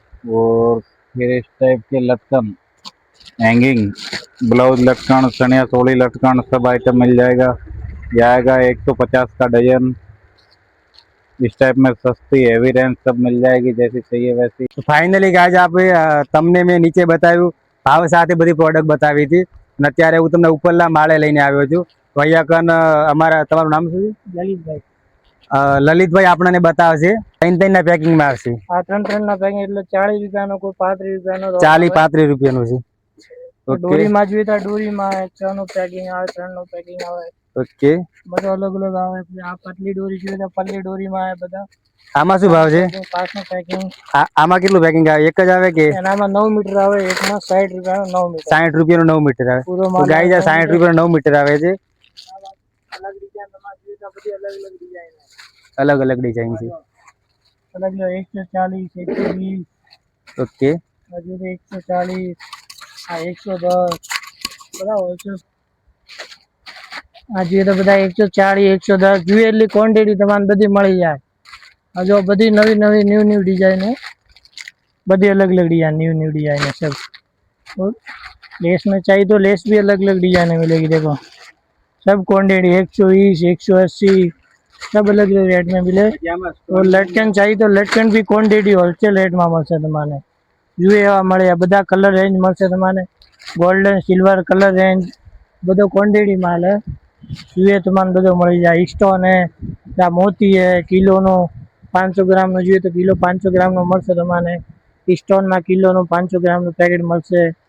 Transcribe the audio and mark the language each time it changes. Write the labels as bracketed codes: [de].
[hi] और फिर इस टाइप के लटकन, हैंगिंग, ब्लाउज लटकन, सनिया सोली लटकन सब आइटम मिल जाएगा। यह आएगा 150 का डजन। इस टाइप में सस्ती हेवी रेंज सब मिल जाएगी, जैसी चाहिए वैसी। [gu] तो फाइनली गाइस આપણે તમને મેં નીચે બતાવ્યું, ભાવ સાથે બધી પ્રોડક્ટ બતાવી હતી અને અત્યારે હું તમને ઉપરના માળે લઈને આવ્યો છું. તો અહીંયા કન અમારા, તમારું નામ શું છે? લલિતભાઈ. લલિતભાઈ આપણને બતાવશે. ત્રણ પેકિંગમાં આવશે. આ ત્રણ પેકિંગ એટલે 40 રૂપિયાનો, કોઈ 35 રૂપિયાનો, 40-35 રૂપિયાનું છે. ડોરીમાં જોઈએ તો ડોરીમાં 6 નું પેકિંગ આવે, 3 નું પેકિંગ આવે. ઓકે, બધું અલગ અલગ આવે. આ પતલી ડોરી જોઈએ તો પતલી ડોરીમાં આવે બધા. આમાં શું ભાવ છે? 5 નું પેકિંગ. આમાં કેટલું પેકિંગ આવે? એક જ આવે કે? એનામાં 9 મીટર આવે, એકમાં 60 રૂપિયાનો 9 મીટર. 60 રૂપિયાનું 9 મીટર આવે. તો ગાઈસ આ 60 રૂપિયાનું 9 મીટર આવે છે. અલગ ડિઝાઇન તમારે જોઈએ તો બધી અલગ અલગ ડિઝાઇન આવે. અલગ અલગ ડિઝાઇન છે. અલગ 140, 120. ઓકે, હજુ 140, આ 110 બધા હોય છે. આ જોઈએ તો બધા 140, 110 જોઈએ એટલી ક્વોન્ટિટી તમારે બધી મળી જાય. આ જો બધી નવી નવી [hi] ન્યू डिजाइन है, बड़ी अलग अलग डिजाइन, न्यू डिजाइन है सब। और लेस में चाहिए तो लेस भी अलग अलग डिजाइन में मिलेगी। देखो सब क्वान्टिटी 120, 180 सब अलग अलग रेट में मिले। और लटकन चाहिए तो लटकन भी क्वान्टिटी होलसेल रेट में [gu] મળશે તમને. જોઈએ એવા મળે, બધા કલર રેન્જ મળશે તમને. ગોલ્ડન, સિલ્વર કલર રેન્જ બધો ક્વોન્ટિટી માં જોઈએ તમને બધો મળી જાય. સ્ટોન હે, મોતી હે, કિલોનો 500 ગ્રામનો જોઈએ તો કિલો 500 ગ્રામનો મળશે તમને. સ્ટોનમાં કિલોનું 500 ગ્રામનું પેકેટ મળશે.